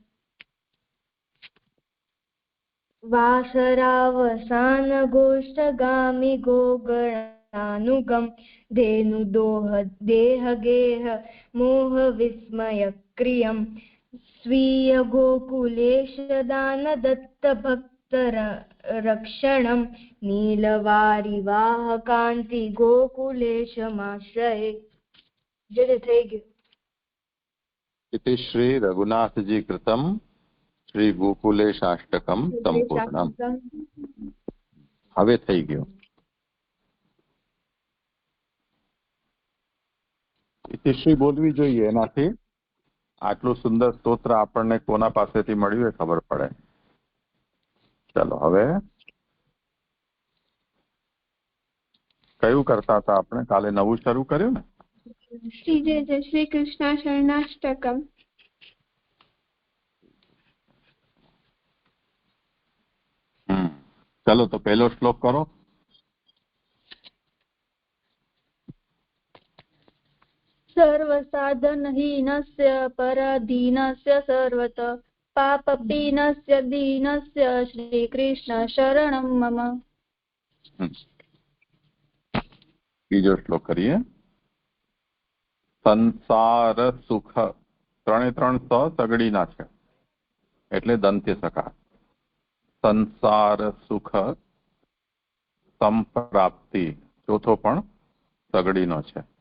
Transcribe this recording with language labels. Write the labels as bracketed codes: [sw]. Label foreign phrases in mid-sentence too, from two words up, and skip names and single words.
[sa] वासरावसान गोष्ठगामि गोगणानुगम धेनुदोह देहगेह मोह विस्मय क्रियम स्वीय गोकुलेश दान दत्त भक्त रक्षणं नीलवारिवाह कांति गोकुलेशमाश्रये। [gu] જે થઈ ગયું। [sa] इति श्री रघुनाथजी कृतं श्री गोकुलेशाष्टकं संपूर्णम्। [gu] હવે થઈ ગયું। ઇતિશ્રી બોલવી જોઈએ, એનાથી આટલું સુંદર સ્તોત્ર આપણને કોના પાસેથી મળ્યું એ ખબર પડે। ચાલો હવે કયું કરતા હતા આપણે? કાલે નવું શરૂ કર્યું ને? શ્રી જય જય શ્રી કૃષ્ણ શરણાષ્ટકમ। ચલો તો પહેલો શ્લોક કરો। [sa] सर्वसाधनहीनस्य पराधीनस्य सर्वत पापपीनस्य दीनस्य श्रीकृष्ण शरणं मम। [gu] બીજો શ્લોક કરીએ। સંસાર સુખ, ત્રણે ત્રણ સ સગડીના છે એટલે દંત્ય સકાર। સંસાર સુખ સંપ્રાપ્તિ, ચોથો પણ સગડીનો છે।